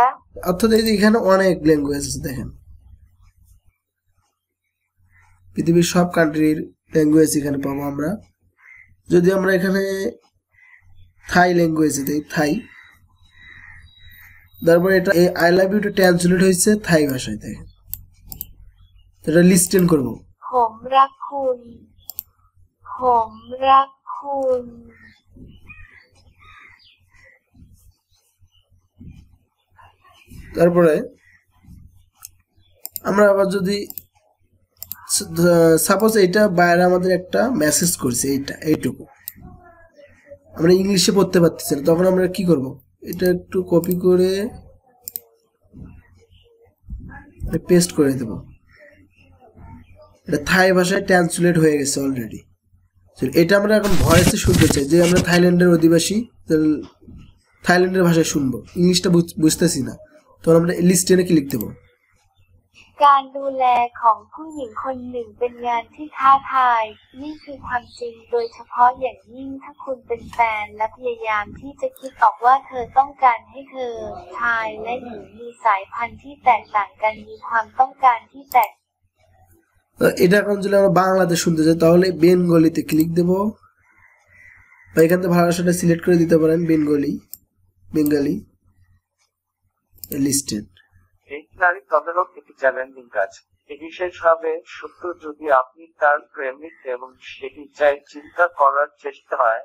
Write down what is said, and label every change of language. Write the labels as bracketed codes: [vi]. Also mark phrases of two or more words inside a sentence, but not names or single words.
[bn] অর্থাৎ এই যে এখানে অনেক ল্যাঙ্গুয়েজ আছে, দেখেন পৃথিবীর সব কান্ট্রির ল্যাঙ্গুয়েজ এখানে পাবো আমরা। যদি আমরা এখানে থাই ল্যাঙ্গুয়েজে দেই, থাই, তারপরে এটা এই [en] I love youটা [bn] ট্রান্সলেট হয়েছে থাই ভাষায়, দেখেন। এটা লিস্টেন করবো। [th] ผมรักคุณ ผมรักคุณ [bn] তারপরে আমরা আবার যদি সাপোজ এইটা বাইরে আমাদের একটা মেসেজ করছে, এইটুকু আমরা ইংলিশে পড়তে পারতেছি না, তখন আমরা কি করব, এটা একটু কপি করে পেস্ট করে দেব। এটা থাই ভাষায় ট্রান্সলেট হয়ে গেছে অলরেডি। এটা আমরা এখন ভয়েসে শুনতে চাই, যে আমরা থাইল্যান্ডের অধিবাসী, থাইল্যান্ডের ভাষায় শুনবো, ইংলিশটা বুঝতেছি না, তখন আমরা লিস্টেনে ক্লিক দেবো। [th] การดูแลของผู้หญิงคนหนึ่งเป็นงานที่ท้าทายนี่คือความจริงโดยเฉพาะอย่างยิ่งถ้าคุณเป็นแฟนและพยายามที่จะคิดออกว่าเธอต้องการให้เธอชายและหญิงมีสายพันธุ์ที่แตกต่างกันมีความต้องการที่แตก [bn] এটা এখন যদি আমরা বাংলাতে শুনতে চাই তাহলে বেঙ্গলিতে ক্লিক দেব, বা এখান থেকে ভাষাটা সিলেক্ট করে দিতে পারেন, [en] Bengali listed. [bn] এই নারী তদারক একটি চ্যালেঞ্জিং কাজ। বিশেষভাবে সত্য যদি আপনি তার প্রেমিক এবং সেটি চাই চিন্তা করার চেষ্টা হয়।